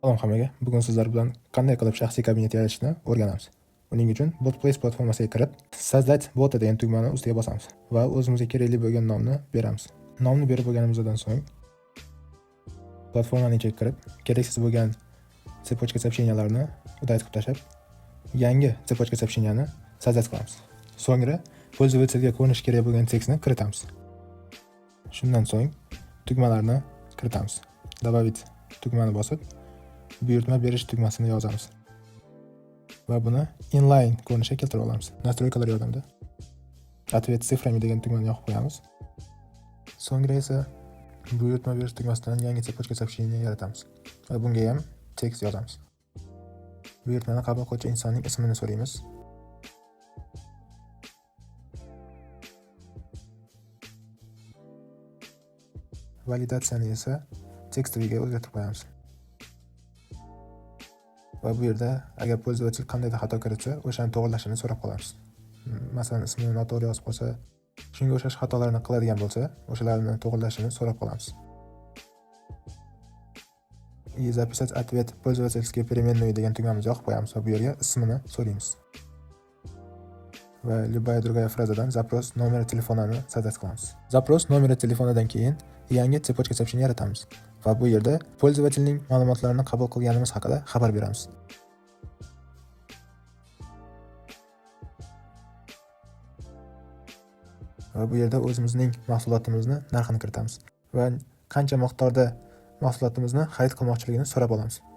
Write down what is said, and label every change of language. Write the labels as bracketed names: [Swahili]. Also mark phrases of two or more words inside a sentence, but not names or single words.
[Uzbek] Salom hammaga. Bugun sizlar bilan qanday qilib shaxsiy kabinet yaratishni o'rganamiz. Uning uchun BotPlace platformasiga kirib, создать bot degan tugmani ustiga bosamiz va o'zimizga kerakli bo'lgan nomni beramiz. Nomni berib bo'lganimizdan so'ng platformaning ichiga kirib, keraksiz bo'lgan [Russian] цепочка сообщенияларni [Uzbek] удалить qilib tashlab, yangi цепочка сообщенияni создать qilamiz. So'ngra pользовательga ko'rinish kerak bo'lgan tekstni kiritamiz. Shundan so'ng tugmalarni kiritamiz. Добавить tugmani bosib buyurtma berish tugmasini yozamiz va buni inline ko'rinishga keltirib olamiz. Настройкалар yordamida [Russian] ответ цифрами [Uzbek] degan tugmani yoqib qo'yamiz. So'ngra esa buyurtma berish tugmasidan yangi [Russian] цепочка сообщения [Uzbek] yaratamiz va bunga ham tekst yozamiz. Buyurtmani qabul qiluvchi insonning ismini so'raymiz. Validatsiyani esa tekstga o'zgartirib qo'yamiz. Va bu yerda agar pользователь qandaydir xato kiritsa, o'shani to'g'rilashini so'rab qolamiz. Masalan, ismini noto'g'ri yozib qo'ysa, shunga o'xshash xatolarni qiladigan bo'lsa, o'shalarni to'g'rilashini so'rab qolamiz. [Russian] И записать ответ пользовательской переменной [Uzbek] degan tugmamizni yoqib qo'yamiz va bu yerga ismini so'raymiz. Va [Russian] любая другая фразадан запрос номера [Uzbek] telefonini создать qilamiz. [Russian] Запрос номера [Uzbek] telefonidan keyin yangi [Russian] цепочка сообщения [Uzbek] yaratamiz va bu yerda pользовательning ma'lumotlarini qabul qilganimiz haqida xabar beramiz. Va bu yerda o'zimizning mahsulotimizni narxini kiritamiz va qancha miqdorda mahsulotimizni xarid qilmoqchiligini so'rab olamiz.